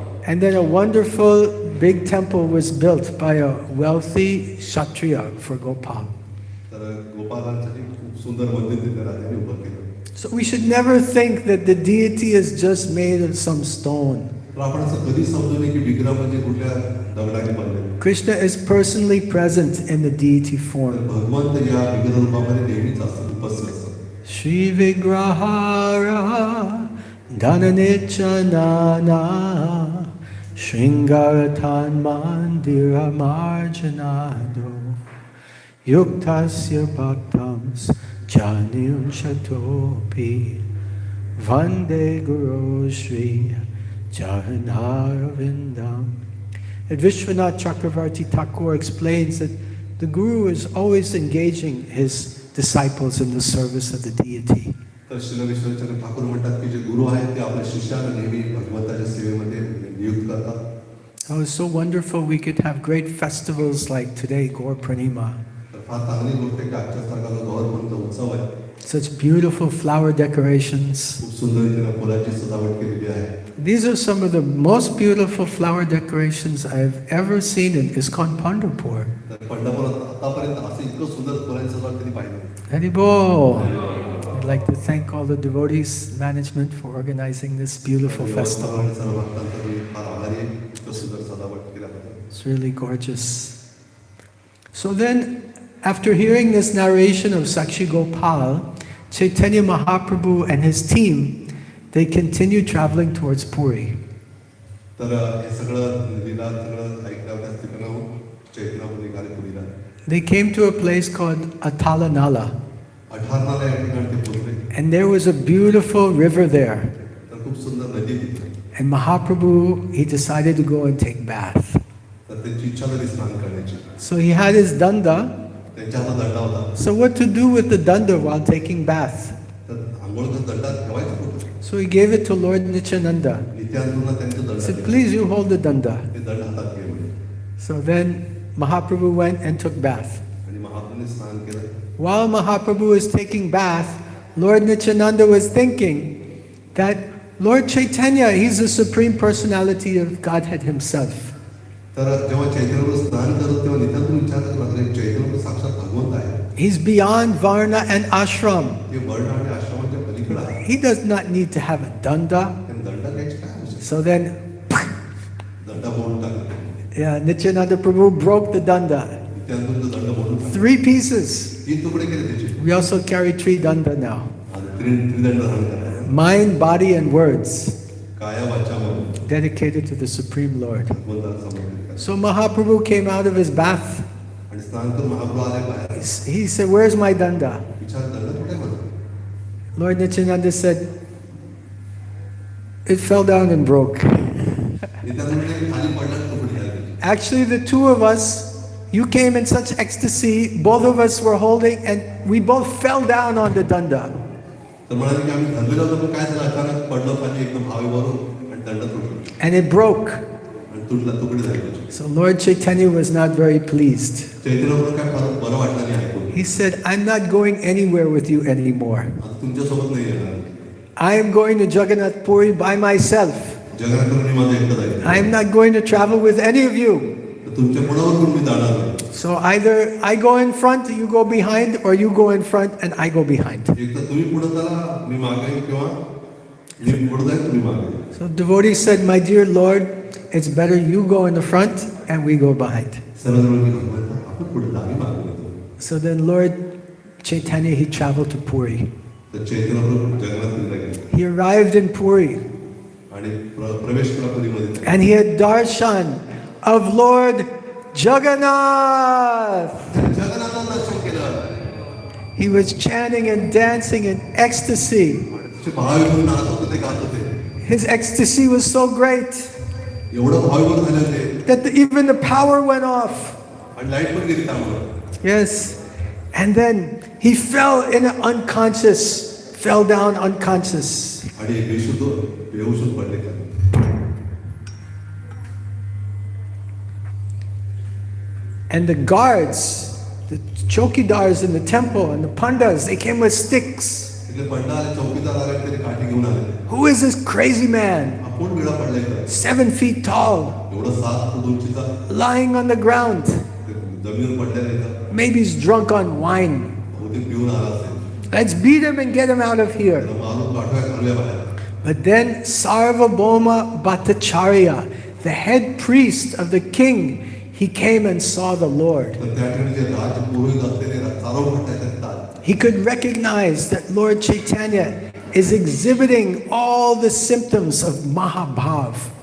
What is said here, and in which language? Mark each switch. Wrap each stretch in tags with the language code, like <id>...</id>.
<en>And then a wonderful big temple was built by a wealthy Kshatriya for Gopal.</en> <mr>तर गोपालांसाठी खूप सुंदर मंदिर तिथे राजाने उभं केलं.</mr> <en>So we should never think that the deity is just made of some stone.</en> <mr>तर आपण असं कधी समजू नये की विग्रह म्हणजे कुठल्या दगडाने बनलेले.</mr> <en>Krishna is personally present in the deity</en> <mr>तर</mr> <en>form.</en> <mr>भगवंत या विग्रह रूपामध्ये नेहमीच असतात, उपस्थित असतात.</mr> <sa>Shri Vigrahara Dhananechanana Shringarathan Mandira Marjanado Yuktasya Bhaktams Janyam Shatopi Vande Guru Shri Jahannaravindam.</sa> <en>And Vishwanath Chakravarti Thakur explains that the Guru is always engaging his disciples in the service of the deity.</en> <mr>तर श्री विश्वचंद्र ठाकूर म्हणतात की जे गुरु आहेत ते आपल्या शिष्याला नेहमी भगवंताच्या सेवेमध्ये नियुक्त करतात.</mr> <en>Oh, it's so wonderful we could have great festivals like today, Gaur Purnima.</en> <mr>तर फार चांगली गोष्ट आहे की आजच्या सारखा जो गौरवंत उत्सव आहे.</mr> <en>Such beautiful flower decorations.</en> <mr>खूप सुंदर रीतीने फुलांची सजावट केलेली आहे.</mr> <en>These are some of the most beautiful flower decorations I've ever seen in ISKCON Pandharpur.</en> <mr>तर पंढरपुरात आतापर्यंत असं इतकं सुंदर फुलांची सजावट कधी पाहिलं नाही. Haribo!</mr> <en>I'd like to thank all the devotees management for organizing this beautiful festival.</en> <mr>आणि सर्व भक्तांचा मी फार आभारी आहे. इतकं सुंदर सजावट केल्याबद्दल.</mr> <en>It's really gorgeous. So then, after hearing this narration of Sakshi Gopal, Chaitanya Mahaprabhu and his team, they continued traveling towards Puri.</en> <mr>तर हे सगळं लीला सगळं ऐकल्यावर तिकडं चैतन्यप्रभू निघाले पुरीला.</mr> <en>They came to a place called Atalanala,</en> <mr>18 या ठिकाणी ते पोहोचले.</mr> <en>and there was a beautiful river there.</en> <mr>तर खूप सुंदर नदी तिथे.</mr> <en>And Mahaprabhu, he decided to go and take bath.</en> <mr>तर त्यांची इच्छा झाली स्नान करण्याची.</mr> <en>So he had his danda.</en> <mr>त्यांच्या हातात दंडा होता.</mr> <en>So what to do with the danda while taking bath?</en> <mr>तर आंघोळचा दंडा ठेवायचा कुठे?</mr> <en>So he gave it to Lord Nityananda.</en> <mr>नित्यानंदला त्यांचं</mr> <en>He</en> <mr>दंड</mr> <en>said,</en> <mr>दिला.</mr> <en>please you hold the danda.</en> <mr>ते दंड हातात घे म्हणे.</mr> <en>So then Mahaprabhu went and took bath.</en> <mr>आणि महाप्रभूने स्नान केलं.</mr> <en>While Mahaprabhu was taking bath, Lord Nityananda was thinking that Lord Chaitanya, he's the supreme personality of Godhead himself.</en> <mr>तर जेव्हा चैतन्यप्रभू स्नान करत तेव्हा नित्यानंद विचारत लागले, चैतन्यप्रभू साक्षात भगवंत आहे.</mr> <en>He's beyond Varna and Ashram.</en> <mr>ते वर्ण आणि आश्रमाच्या पलीकडे आहे.</mr> <en>He does not need to have a danda.</en> <mr>त्यांनी दंड घ्यायची काय आवश्यकता?</mr> <en>So then,</en> <mr>दंड मोडून टाकले.</mr> <en>yeah, Nityananda Prabhu broke the danda.</en> <mr>Nityanand दंड मोडून टाकले.</mr> <en>3 pieces.</en> <mr>3 तुकडे केले त्याचे.</mr> <en>We also carry 3 danda now.</en> <mr>आणि त्रिदंड धारण करतात.</mr> <en>Mind, body, and words</en> <mr>काया वाचा मन</mr> <en>dedicated to the Supreme Lord.</en> <mr>भगवंताला समर्पित करा.</mr> <en>So Mahaprabhu came out of his bath.</en> <mr>आणि स्नान करून महाप्रभू आले बाहेर.</mr> <en>He said, where's my danda?</en> <mr>विचार दंड कुठे माझा?</mr> <en>Lord Nityananda said, it fell down and broke.</en> <mr>Nityanand खाली पडला तुकडे झाले.</mr> <en>Actually, the two of us, you came in such ecstasy, both of us were holding, and we both fell down on the danda.</en> <mr>तर म्हणाले की आम्ही धरलेलो होतो पण काय झालं अचानक पडलो पाणी एकदम हवेवरून आणि दंड तुटला.</mr> <en>And it broke.</en> <mr>आणि तुटला तुकडे झाले त्याचे.</mr> <en>So Lord Chaitanya was not very pleased.</en> <mr>चैतन्यप्रभू काय फार बरं वाटलं नाही ऐकून.</mr> <en>He said, I'm not going anywhere with you anymore.</en> <mr>आता तुमच्यासोबत नाही येणार.</mr> <en>I am going to Jagannath Puri by myself.</en> <mr>Jagannathpuri माझं एकटं जायचं.</mr> <en>I am not going to travel with any of you.</en> <mr>तर तुमच्या पुढावरून मी जाणार नाही.</mr> <en>So either I go in front, you go behind, or you go in front and I go behind.</en> <mr>एक तर तुम्ही पुढे चला मी मागे येईन किंवा मी पुढे जाईन तुम्ही मागे येईन.</mr> <en>So devotee said, my dear Lord, it's better you go in the front and we go behind.</en> <mr>सर्व जण मी भगवंता आपण पुढे जा मी मागे येतो.</mr> <en>So then Lord Chaitanya, he traveled to Puri.</en> <mr>तर चैतन्यप्रभू जगन्नाथपुरीला गेले</mr> <en>He arrived in Puri</en> <mr>आणि प्रवेश केला पुरीमध्ये.</mr> <en>and he had darshan of Lord Jagannath.</en> <mr>जगन्नाथाचं दर्शन केलं.</mr> <en>He was chanting and dancing in ecstasy.</en> <mr>ते भाविक नाचत होते ते गात होते.</mr> <en>His ecstasy was so great</en> <mr>एवढं भाविक झाले होते</mr> <en>that even the power went off.</en> <mr>आणि लाईट पण गेली त्यामुळे.</mr> <en>Yes. And then he fell in unconscious, fell down unconscious.</en> <mr>आणि बेशुद्ध बेहोश पडले का.</mr> <en>And the guards, the chokidars in the temple and the pandas, they came with sticks.</en> <mr>तिथे पंडा आले चौकीदार आले तरी काठी घेऊन आले.</mr> <en>Who is this crazy man?</en> <mr>आपण वेळा पडले का.</mr> <en>7 feet tall,</en> <mr>एवढं 7 फूट उंचीचा</mr> <en>lying on the ground.</en> <mr>जमिनीवर पडलेला आहे.</mr> <en>Maybe he's drunk on wine.</en> <mr>बहुतेक पिऊन आला असेल.</mr> <en>Let's beat him and get him out of here.</en> <mr>त्याला मारून पाठवाय घालूया बाहेर.</mr> <en>But then Sarvabhauma Bhattacharya, the head priest of the king, he came and saw the Lord.</en> <mr>तर त्या ठिकाणी जे राजपुरोहित असलेले सार्वभौम आहेत.</mr> <en>He could recognize that Lord Chaitanya is exhibiting all the symptoms of Mahabhav.</en>